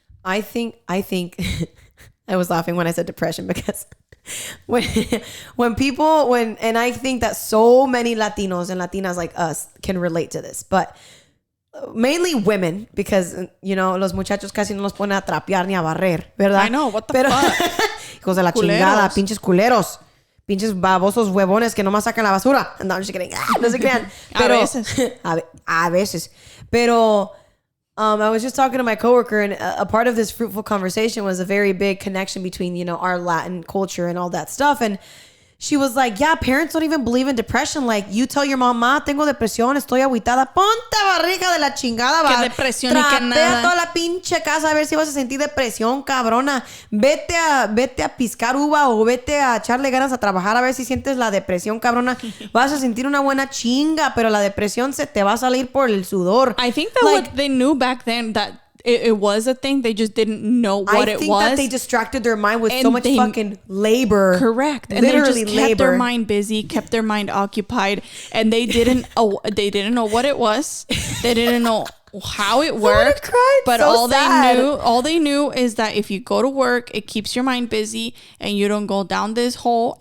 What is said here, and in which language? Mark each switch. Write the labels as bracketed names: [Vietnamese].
[English] I think I was laughing when I said depression because when people and I think that so many Latinos and Latinas like us can relate to this, but mainly women, because [Spanish] los muchachos casi no los ponen a trapear ni a barrer, ¿verdad? [English] I know, what the fuck? [Spanish] Hijos de la chingada, pinches culeros. Pinches babosos huevones que nomás sacan la basura. No, no se crean. No se crean. Pero, a veces. [English] Pero I was just talking to my coworker, and a part of this fruitful conversation was a very big connection between, our Latin culture and all that stuff. And she was like, yeah, parents don't even believe in depression. Like, you tell your mama, [Spanish] tengo depresión, estoy agüitada. Ponte barriga de la chingada. Que depresión y que nada. Trapea toda la pinche casa a ver si vas a sentir depresión, cabrona. Vete a piscar uva o vete a echarle ganas a trabajar a ver si sientes la depresión, cabrona. Vas a sentir una buena chinga, pero la depresión se te va a salir por el sudor. [English] I think that what they knew back then, that it was a thing. They just didn't know what it was. I think that they distracted their mind with so much fucking labor. Correct. And literally they just kept their mind busy, kept their mind occupied, and they didn't know what it was. They didn't know how it worked. But so all they knew is that if you go to work, it keeps your mind busy and you don't go down this hole.